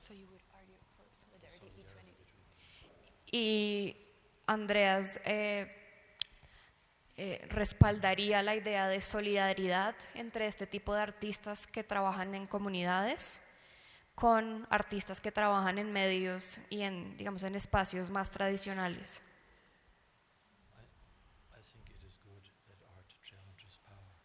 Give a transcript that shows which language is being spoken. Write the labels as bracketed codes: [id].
[en] So you would argue for solidarity between [es] Y Andreas respaldaría la idea de solidaridad entre este tipo de artistas que trabajan en comunidades con artistas que trabajan en medios y en, digamos, en espacios más tradicionales. [en] I think it is good that art challenges power.